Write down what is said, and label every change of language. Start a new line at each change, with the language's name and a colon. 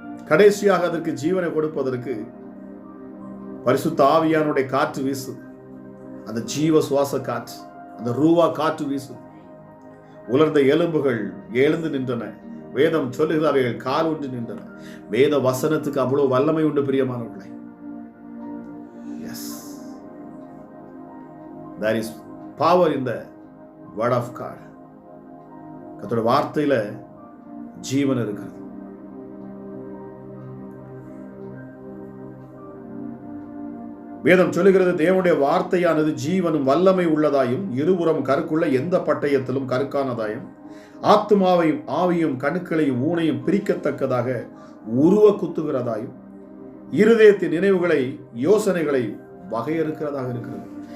Tamil: கடைசியாக அதற்கு ஜீவனை கொடுப்பதற்கு பரிசுத்த ஆவியானுடைய காற்று வீசு. அந்த ஜீவ சுவாச காற்று, அந்த ரூவா காற்று வீசு. உலர்ந்த எலும்புகள் எழுந்து நின்றன. வேதம் சொல்லுகிற அவைகள் கால் உண்டு நின்றன. வேத வசனத்துக்கு அவ்வளவு வல்லமை உண்டு பிரியமானவர்களே. S,
English: there is power in the word of God.
Tamil: கர்த்தருடைய வார்த்தையில ஜீவன் இருக்கிறது. வேதம் சொல்லுகிறது, தேவனுடைய வார்த்தையானது ஜீவனும் வல்லமை உள்ளதாயும் இருபுறம் கருக்குள்ள எந்த பட்டயத்திலும் கருக்கானதாயும் ஆத்துமாவையும் ஆவியும் கணுக்களையும் ஊனையும் பிரிக்கத்தக்கதாக உருவ குத்துகிறதாயும் இருதயத்தின் நினைவுகளை யோசனைகளை வகையறுக்கிறதாக இருக்கிறது.